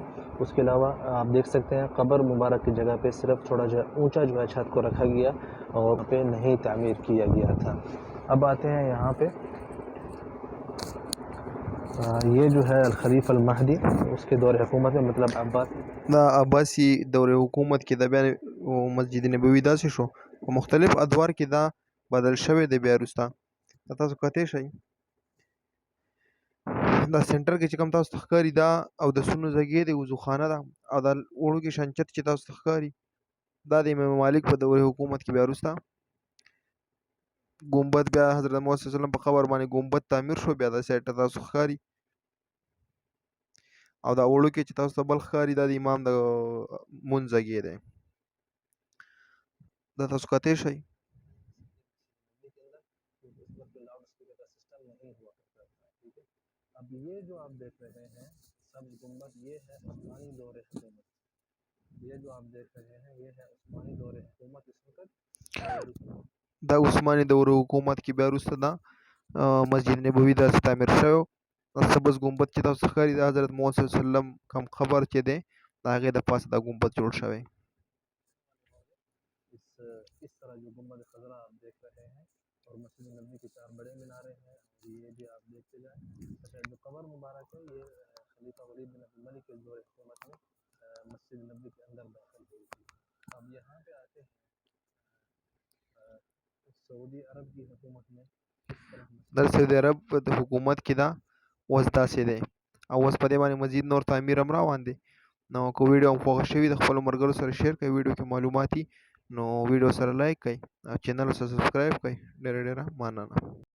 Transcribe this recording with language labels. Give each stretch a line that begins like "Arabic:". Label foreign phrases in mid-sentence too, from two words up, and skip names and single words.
Urdu: اس کے علاوہ آپ دیکھ سکتے ہیں قبر مبارک کی جگہ پہ صرف تھوڑا جو ہے اونچا جو ہے چھت کو رکھا گیا اور پہ نہیں تعمیر کیا گیا تھا. اب آتے ہیں یہاں پہ یہ جو ہے الخلیفہ المہدی اس کے دور حکومت میں مطلب
Pashto: دا عباسی دور حکومت کې د بیا مسجد نبوي داسې شو په مختلف ادوار کې دا بدل شوی دی بیا وروسته. دا تاسو کتلی شئ. دا سنټر کې چې کوم تاسو ته ښکاري دا اودسونو ځایګی دی وضوخانه ده او دا وړوکې شنچت چې تاسو ته ښکاري دا د امام مالک په دور حکومت کې بیا وروسته ګمبد بیا حضرت محمد
Arabic: صلی الله علیه وسلم
Pashto: په قبر باندې ګمبد تعمیر شو، بیا دا سایډ ته تاسو ښکاري. او دا وړوکی چې تاسو ته بل ښکاري دا د امام د مونځ ځای دی. دا تاسو کتی شئ.
Urdu: اب یہ جو آپ دیکھ رہے ہیں سبز گنبد یہ ہے عثمانی دور حکومت. یہ جو آپ دیکھ رہے ہیں یہ ہے عثمانی دور حکومت اس وقت.
Pashto: دا عثماني دور حکومت کې بیا وروسته دا مسجد نبوي داسې تعمیر شوی. سبز ګمبد چې تاسو ته ښکاري د حضرت محمد
Arabic: صلی الله علیه وسلم
Pashto: کوم قبر چې دی د هغې د پاسه دا ګمبد جوړ شوی.
Urdu: اس طرح جو گنبد خضرا آپ دیکھ رہے ہیں اور مسجد نبوی کے 4 بڑے مینارے ہیں. یہ بھی آپ دیکھتے جائیں. اچھا جو قبر مبارک ہے یہ خلیفہ ولید بن عبد الملک کے دور حکومت میں مسجد نبوی کے اندر داخل ہوئی تھی. اب یہاں پہ آتے ہیں سعودی عرب کی حکومت میں
Pashto: د سعودي عرب د حکومت کې دا اوس داسې دی او اوس په دې باندې مزید نور تعمیر هم روان دی. نو که ویډیو هم خوښه شوي د خپلو ملګرو سره شیر کړئ، ویډیو کې معلوماتي نو ویډیو سره لایک کړئ او چینل سره سبسکرایب کړئ. ډېره ډېره مننه.